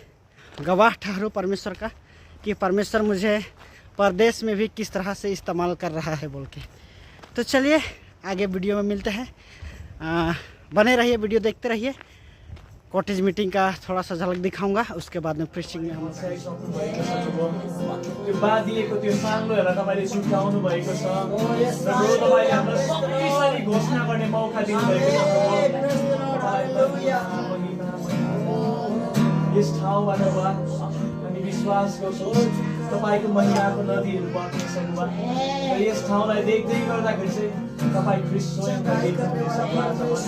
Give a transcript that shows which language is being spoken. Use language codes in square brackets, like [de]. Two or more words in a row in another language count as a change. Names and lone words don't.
[hi] गवाह ठहरूँ परमेश्वर का कि परमेश्वर मुझे परदेश में भी किस तरह से इस्तेमाल कर रहा है बोल के। तो चलिए आगे वीडियो में मिलते हैं। बने रहिए, वीडियो देखते रहिए। [en] cottage meeting [hi] का थोड़ा सा झलक दिखाऊंगा, उसके बाद में प्रीचिंग में हम [ne] त्यो बाँधिएको त्यो साङ्लो हेरेर तपाईँले छुट्याउनु भएको छ र प्रभु, तपाईँले हामीलाई शक्तिशाली घोषणा गर्ने मौका दिनुभएको छ प्रभु। यस ठाउँबाट बा हामी विश्वास गर्छौँ तपाईँको महिमाको नदीहरू बग्नेछन् बा, र यस ठाउँलाई देख्दै गर्दाखेरि चाहिँ तपाईँ ख्रीष्ट स्वयंलाई देख्नुहुनेछ।